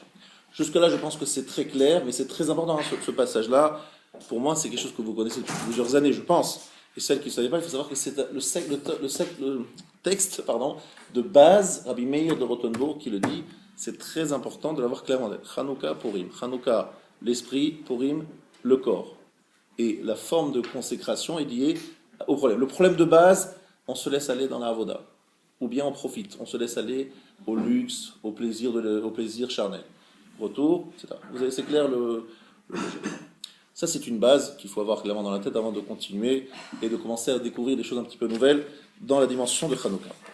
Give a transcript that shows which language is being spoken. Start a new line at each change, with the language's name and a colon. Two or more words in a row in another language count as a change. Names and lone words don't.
French: Jusque-là je pense que c'est très clair, mais c'est très important ce passage-là. Pour moi c'est quelque chose que vous connaissez depuis plusieurs années, je pense. Et celles qui ne savaient pas, il faut savoir que c'est le texte de base, Rabbi Meir de Rothenburg qui le dit, c'est très important de l'avoir clairement dit. Chanukah, Purim. Chanukah, l'esprit, Purim, le corps. Et la forme de consécration est liée au problème. Le problème de base, on se laisse aller dans la avoda. Ou bien on profite, on se laisse aller au luxe, au plaisir charnel. Retour, etc. Vous avez, c'est clair le Ça, c'est une base qu'il faut avoir clairement dans la tête avant de continuer et de commencer à découvrir des choses un petit peu nouvelles dans la dimension de Hanouka.